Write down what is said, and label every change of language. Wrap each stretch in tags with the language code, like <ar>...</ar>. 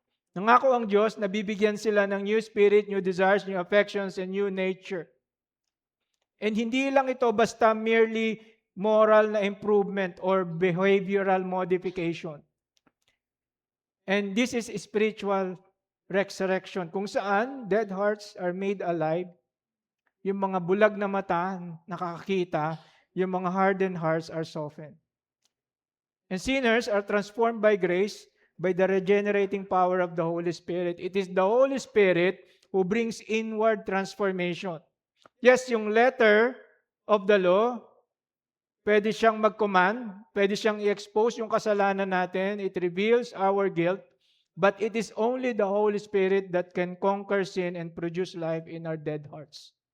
<tl>Nangako ang Diyos na bibigyan sila ng</tl> <en>new spirit, new desires, new affections, and new nature.</en> <tl>And hindi lang ito basta merely moral na improvement or behavioral modification.</tl> <en>And this is spiritual resurrection,</en> <tl>kung saan</tl> <en>dead hearts are made alive.</en> <tl>Yung mga bulag na mata, nakakakita. Yung mga</tl> <en>hardened hearts are softened. And sinners are transformed by grace, by the regenerating power of the Holy Spirit. It is the Holy Spirit who brings inward transformation. Yes, yung letter of the law,</en> <tl>pwede siyang mag-command, pwede siyang i-expose yung kasalanan natin,</tl> <en>it reveals our guilt, but it is only the Holy Spirit that can conquer sin and produce life in our dead hearts.</en>